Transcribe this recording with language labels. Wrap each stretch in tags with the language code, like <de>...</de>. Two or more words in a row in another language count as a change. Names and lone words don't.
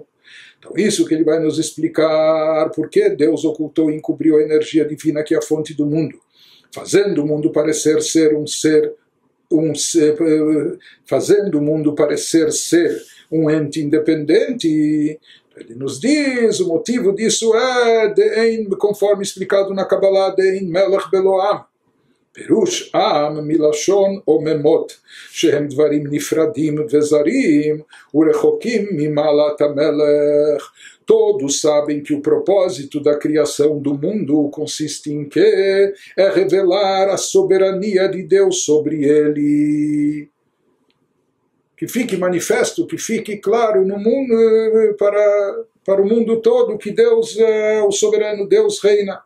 <pt>Então isso que ele vai nos explicar, por que Deus ocultou e encobriu a energia divina que é a fonte do mundo, fazendo o mundo parecer ser fazendo o mundo parecer ser um ente independente. Ele nos diz, o motivo disso é, conforme explicado na Kabbalah,</pt> <he>אין מלך בלא עם. פירוש עם מלשון אוממות, שהם דברים נפרדים וזרים ורחוקים ממעלת המלך.</he> <pt>Todos sabem que o propósito da criação do mundo consiste em quê? É revelar a soberania de Deus sobre ele. Que fique manifesto, que fique claro no mundo, para o mundo todo que Deus é o soberano, Deus reina.</pt>